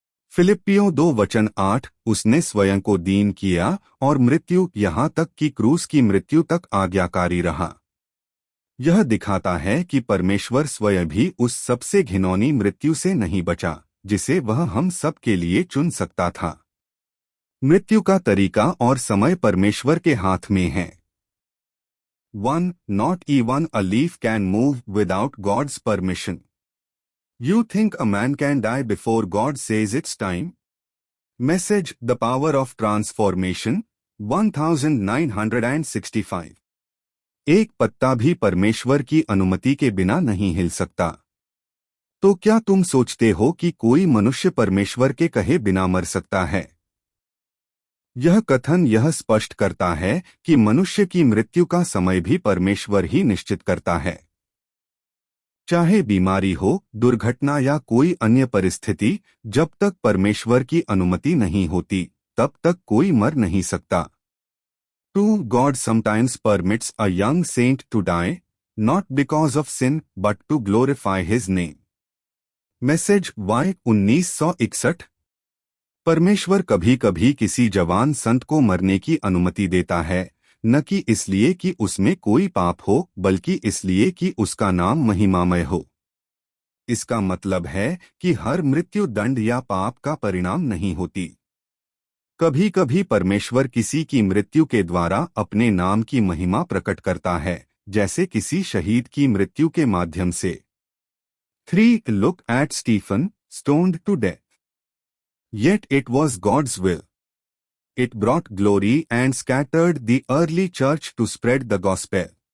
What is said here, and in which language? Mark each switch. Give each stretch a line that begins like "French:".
Hindi: फिलिप्पियों 2 वचन 8, उसने स्वयं को दीन किया और मृत्यु, यहाँ तक कि क्रूस की मृत्यु तक आज्ञाकारी रहा। यह दिखाता है कि परमेश्वर स्वयं भी उस सबसे घिनौनी मृत्यु से नहीं बचा जिसे वह हम सब के लिए चुन सकता था। मृत्यु का तरीका और समय परमेश्वर के हाथ में है। 1.
English: Not even a leaf can move without God's permission. You think a man can die before God says it's time? Message: The Power of Transformation, 1965।
Hindi: एक पत्ता भी परमेश्वर की अनुमति के बिना नहीं हिल सकता। तो क्या तुम सोचते हो कि कोई मनुष्य परमेश्वर के कहे बिना मर सकता है? यह कथन यह स्पष्ट करता है कि मनुष्य की मृत्यु का समय भी परमेश्वर ही निश्चित करता है। चाहे बीमारी हो, दुर्घटना या कोई अन्य परिस्थिति, जब तक परमेश्वर की अनुमति नहीं होती तब तक कोई मर नहीं सकता। 2.
English: God sometimes permits a young saint to die, not because of sin, but to glorify his name. Message Y 1961।
Hindi: परमेश्वर कभी कभी किसी जवान संत को मरने की अनुमति देता है, न कि इसलिए कि उसमें कोई पाप हो, बल्कि इसलिए कि उसका नाम महिमामय हो। इसका मतलब है कि हर मृत्यु दंड या पाप का परिणाम नहीं होती। कभी कभी परमेश्वर किसी की मृत्यु के द्वारा अपने नाम की महिमा प्रकट करता है, जैसे किसी शहीद की मृत्यु के माध्यम से। 3.
English: Look at Stephen, stoned to death. Yet it was God's will. It brought glory and scattered the early church to spread the gospel.